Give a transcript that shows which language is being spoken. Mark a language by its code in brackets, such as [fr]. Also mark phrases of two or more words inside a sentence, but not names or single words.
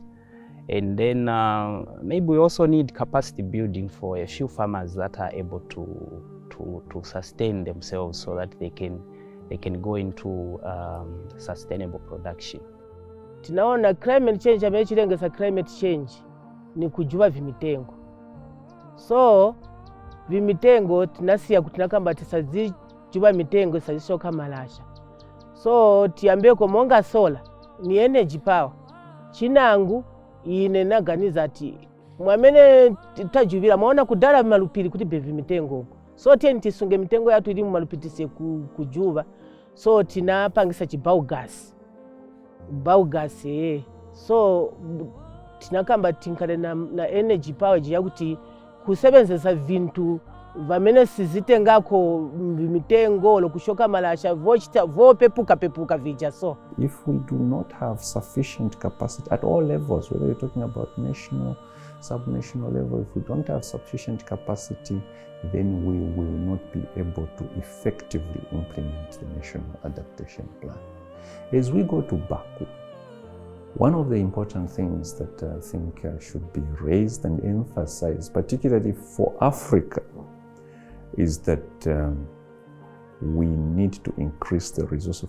[en] And then maybe we also need capacity building for a few farmers that are able to sustain themselves so that they can go into sustainable production. [ny] Tinaona [en] climate change [ny] ambaye chilengeza [en] climate change [ny] ni kujua vimitengo. So vimitengo tinasiya kutinakamba tisazijuba mitengo sazisoka malasha. So tiambeko monga solar ni [en] energy power. [ny] Chinangu ine naganiza ati mwamene tajubira maona kudala malupiri kuti be vimitengo. So tieni tisunge mitengo yatu ili malupiri tise kujuva. So tinapangisa biogas. Biogas so tinakamba tinkale na [en] energy power [ny] yakuti kusebenzesa vintu vamene sizitengako mitengo lokushoka malasha vopepuka vija. [en] So if we do not have sufficient capacity at all levels, whether you're talking about national, subnational level, if we don't have sufficient capacity, then we will not be able to effectively implement the National Adaptation Plan. As we go to Baku, one of the important things that I think should be raised and emphasized, particularly for Africa, is that we need to increase the resources.